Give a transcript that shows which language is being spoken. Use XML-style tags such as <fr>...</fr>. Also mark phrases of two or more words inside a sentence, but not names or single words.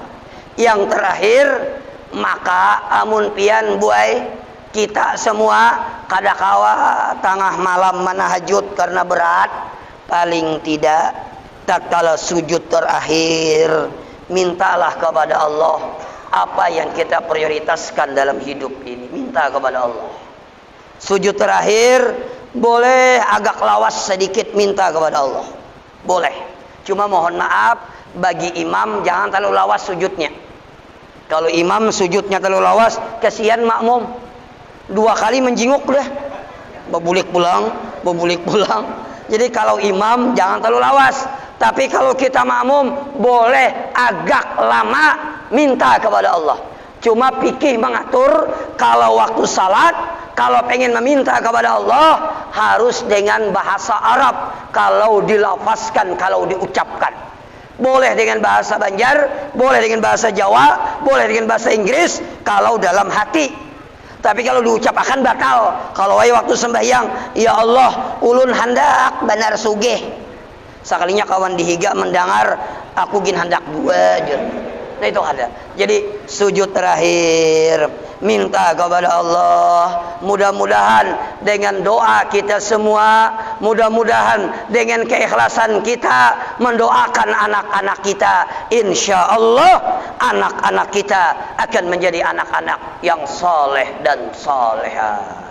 <id>Yang terakhir, maka</id> <bjn>amun pian</bjn> <id>buai kita semua kadakawa tengah malam manahajud karena berat, paling tidak tatkala sujud terakhir mintalah kepada Allah apa yang kita prioritaskan dalam hidup ini, minta kepada Allah. Sujud terakhir boleh agak lawas sedikit minta kepada Allah, boleh. Cuma mohon maaf bagi imam jangan terlalu lawas sujudnya. Kalau imam sujudnya terlalu lawas, kasihan makmum.</id> <bjn>2 kali menjinguk dah, bebulik pulang.</bjn> <id>Jadi kalau imam jangan terlalu lawas. Tapi kalau kita makmum boleh agak lama minta kepada Allah. Cuma fikih mengatur kalau waktu salat, kalau pengen meminta kepada Allah harus dengan bahasa Arab. Kalau dilafazkan, kalau diucapkan. Boleh dengan bahasa Banjar, boleh dengan bahasa Jawa, boleh dengan bahasa Inggris kalau dalam hati. Tapi kalau diucapkan batal. Kalau waktu sembahyang, ya Allah,</id> <bjn>ulun hendak benar sugih. Sekalinya kawan dihiga mendengar aku gin hendak dua aja.</bjn> <id>Nah itu ada. Jadi sujud terakhir minta kepada Allah. Mudah-mudahan dengan doa kita semua, mudah-mudahan dengan keikhlasan kita mendoakan anak-anak kita, insya Allah anak-anak kita akan menjadi anak-anak yang soleh dan soleha.</id>